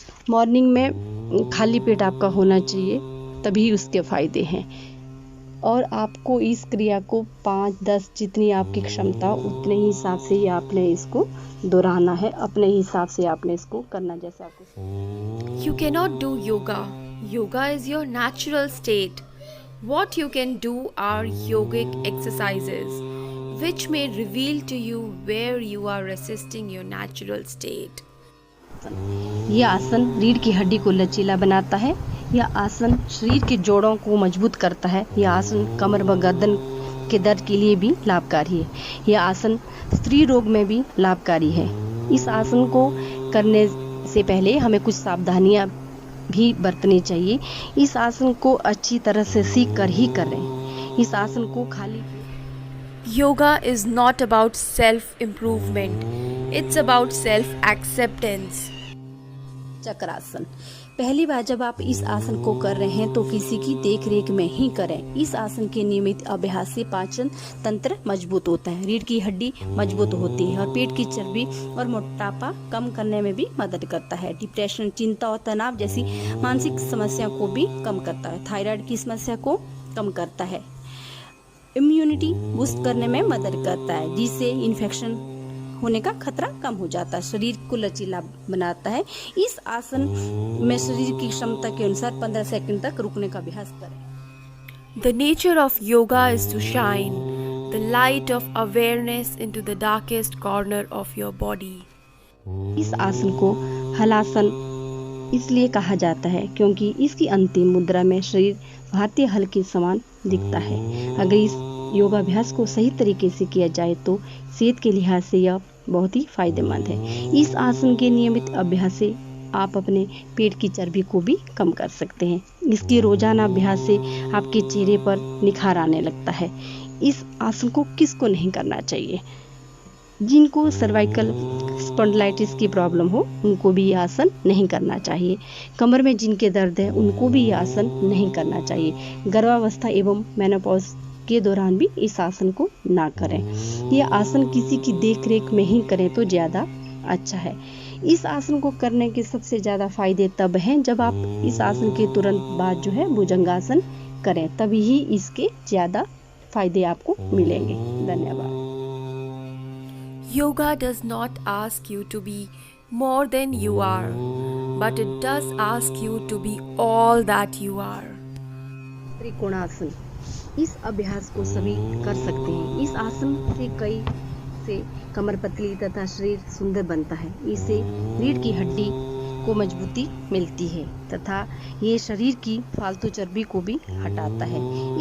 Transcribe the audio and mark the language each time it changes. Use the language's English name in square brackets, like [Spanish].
[Hindi] Morning में खाली पेट आपका होना चाहिए, तभी उसके फायदे हैं। और आपको इस क्रिया को 5-10 जितनी आपकी क्षमता उतने ही हिसाब से ही आपने इसको दोहराना है। अपने हिसाब से आपने इसको करना जैसे आपको। [English] You cannot do yoga. Yoga is your natural state. What you can do are yogic exercises, which may reveal to you where you are resisting your natural state. [Hindi] यह आसन रीढ़ की हड्डी को लचीला बनाता है। यह आसन शरीर के जोड़ों को मजबूत करता है। यह आसन कमर व गर्दन के दर्द के लिए भी लाभकारी है। यह आसन स्त्री रोग में भी लाभकारी है। इस आसन को करने से पहले हमें कुछ सावधानियां भी बरतनी चाहिए। इस आसन को अच्छी तरह से सीख कर ही करें। इस आसन को खाली [English] Yoga is not about self-improvement. It's about self-acceptance. [Hindi] चक्रासन। पहली बार जब आप इस आसन को कर रहे हैं तो किसी की देख रेख में ही करें। इस आसन के नियमित अभ्यास से पाचन तंत्र मजबूत होता है, रीढ़ की हड्डी मजबूत होती है और पेट की चर्बी और मोटापा कम करने में भी मदद करता है। डिप्रेशन, चिंता और तनाव जैसी मानसिक समस्या को भी कम करता है। थायराइड की समस्या को कम करता है। इम्यूनिटी बूस्ट करने में मदद करता है, जिससे इन्फेक्शन होने का खतरा कम हो जाता है। शरीर को लचीला बनाता है। इस आसन में शरीर की क्षमता के अनुसार 15 सेकंड तक रुकने का अभ्यास करें। [English] The nature of yoga is to shine the light of awareness into the darkest corner of your body. [Hindi] इस आसन को हलासन इसलिए कहा जाता है क्योंकि इसकी अंतिम मुद्रा में शरीर भारतीय हल के समान दिखता है। अगर इस योगाभ्यास को सही तरीके से किया जाए तो सेहत के लिहाज से यह बहुत ही फायदेमंद है। इस आसन के नियमित अभ्यास से आप अपने पेट की चर्बी को भी कम कर सकते हैं। इसके रोजाना अभ्यास से आपके चेहरे पर निखार आने लगता है। इस आसन को किसको नहीं करना चाहिए? जिनको सर्वाइकल स्पॉन्डिलाइटिस की प्रॉब्लम हो उनको भी यह आसन नहीं करना चाहिए। कमर में जिनके दर्द है उनको भी यह आसन नहीं करना चाहिए। गर्भावस्था एवं मेनोपॉज के दौरान भी इस आसन को ना करें। यह आसन किसी की देखरेख में ही करें तो ज़्यादा अच्छा है। इस आसन को करने के सबसे ज़्यादा फायदे तब हैं जब आप इस आसन के तुरंत बाद जो है भुजंगासन करें, तभी ही इसके ज़्यादा फायदे आपको मिलेंगे। धन्यवाद। [English] Yoga does not ask you to be more than you are, but it does ask you to be all that you are. [Hindi] Trikonasana. इस अभ्यास को सभी कर सकते हैं। इस आसन से कमर पतली तथा शरीर सुंदर बनता है। इससे रीढ़ की हड्डी को मजबूती मिलती है तथा ये शरीर की फालतू चर्बी को भी हटाता है।